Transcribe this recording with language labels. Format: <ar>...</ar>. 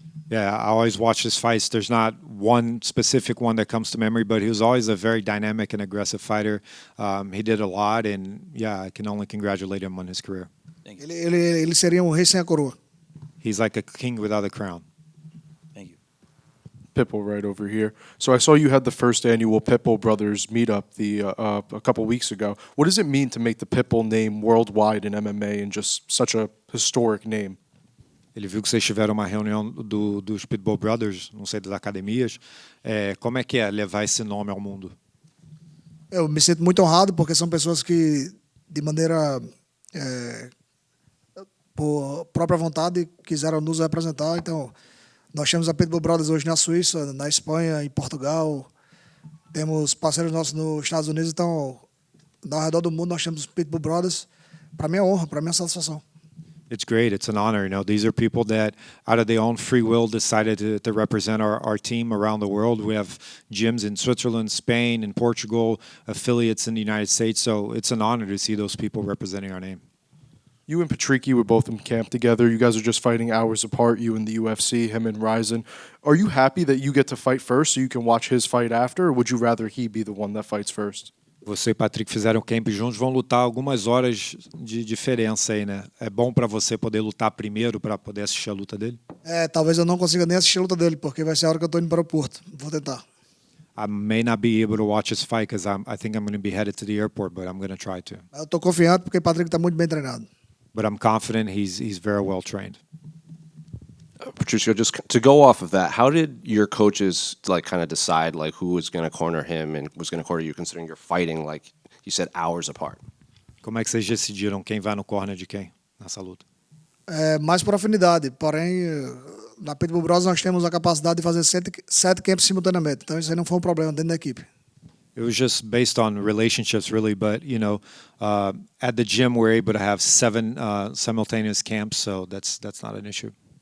<en>Yeah, I always watch his fights. There's not one specific one that comes to memory, but he was always a very dynamic and aggressive fighter. He did a lot, and yeah, I can only congratulate him on his career.</en> <pt>Ele seria rei sem a coroa.</pt> <en>He's like a king without a crown. Thank you. Pitbull right over here. So I saw you had the first annual Pitbull Brothers meetup a couple weeks ago. What does it mean to make the Pitbull name worldwide in MMA and just such a historic name?</en> <pt>Ele viu que vocês tiveram uma reunião dos Pitbull Brothers, não sei, das academias. Como é que é levar esse nome ao mundo? Eu me sinto muito honrado porque são pessoas que, de maneira por própria vontade, quiseram nos representar. Então, nós temos a Pitbull Brothers hoje na Suíça, na Espanha, em Portugal. Temos parceiros nossos nos Estados Unidos. Então, ao redor do mundo, nós temos os Pitbull Brothers. Para mim é honra, para mim é satisfação.</pt> <en>It's great. It's an honor. You know, these are people that, out of their own free will, decided to represent our team around the world. We have gyms in Switzerland, Spain, and Portugal, affiliates in the United States. So it's an honor to see those people representing our name. You and Patricky were both in camp together. You guys are just fighting hours apart, you and the UFC, him and Ryzen. Are you happy that you get to fight first so you can watch his fight after, or would you rather he be the one that fights first?</en> <pt>Você e Patrick fizeram camp juntos, vão lutar algumas horas de diferença aí, né? É bom para você poder lutar primeiro para poder assistir a luta dele? Talvez eu não consiga nem assistir a luta dele, porque vai ser a hora que eu estou indo para o aeroporto. Vou tentar.</pt> <en>I may not be able to watch his fight because I think I'm going to be headed to the airport, but I'm going to try to.</en> <pt>Eu estou confiante porque o Patrick está muito bem treinado.</pt> <en>But I'm confident he's very well trained. Patricio, just to go off of that, how did your coaches like kind of decide like who was going to corner him and was going to corner you, considering you're fighting like you said hours apart?</en> <pt>Como é que vocês decidiram quem vai no corner de quem nessa luta? Mais por afinidade, porém, na Pitbull Bros nós temos a capacidade de fazer 7 camps simultaneamente, então isso aí não foi um problema dentro da equipe.</pt> <en>It was just based on relationships, really. But you know, at the gym we're able to have 7 simultaneous camps, so that's not an issue.</en>